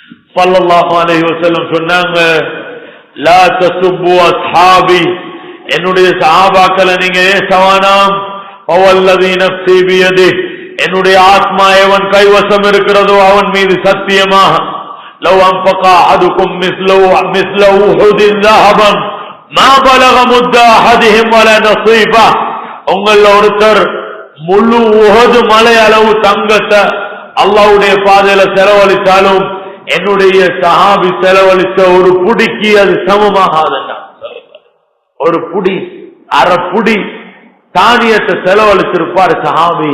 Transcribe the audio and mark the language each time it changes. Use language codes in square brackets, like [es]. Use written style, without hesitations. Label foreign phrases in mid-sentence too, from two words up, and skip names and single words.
[ar] صلى الله عليه وسلم சொன்னாங்க, لا تسبوا أصحابي, [ta] என்னுடைய சஹாபாக்களை நீங்க ஏசவானாம். [ar] والذي نفسي بيده, [ta] என்னுடைய ஆத்மா எவன் கைவசம் இருக்கிறதோ அவன் மீது சத்தியமாக, [ar] لو أنفق أحدكم مثل أحد ذهبا ما بلغ مد احدهم ولا نصيبه, [ta] உங்கள ஒருத்தர் முழு உஹது மலை அளவு தங்கத்தை அல்லாஹ்வுடைய பாதையில செலவழித்தாலும் என்னுடைய சஹாபி செலவழித்த ஒரு புடிக்கு அது சமமாகாதுன்னா, ஒரு புடி அரை புடி தானியத்தை செலவழிச்சிருப்பார் சஹாபி.